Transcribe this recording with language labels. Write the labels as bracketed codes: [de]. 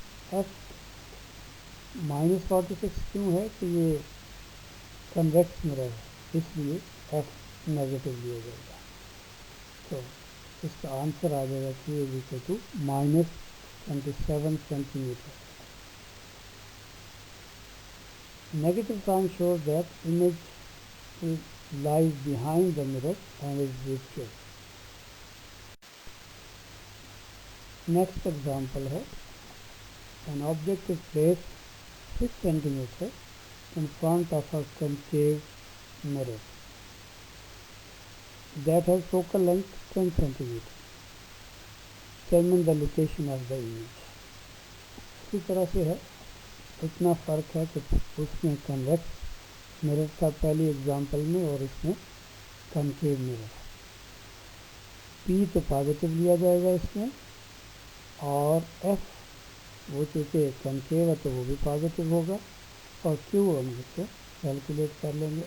[ur] F -46 کیوں ہے؟ کہ یہ کنویکس مرر ہے، اس لیے ایف نیگیٹو لیا جائے گا. تو اس کا آنسر آ جائے گا کہ -27 centi metre. [en] Negative sign shows that image lies behind the mirror and is virtual. Next example है, an object is placed 6 centimeter in front of a concave mirror that has focal length 10 centimeter. Determine the location of the image. [ur] इसी तरह से है, اتنا فرق ہے کہ اس میں کنویکس مرر تھا پہلی ایگزامپل میں، اور اس میں کنکیو مرر. پی تو پازیٹیو لیا جائے گا اس میں، اور ایف وہ چونکہ کنکیو ہے تو وہ بھی پازیٹیو ہوگا، اور کیو ہم اس کو کیلکولیٹ کر لیں گے.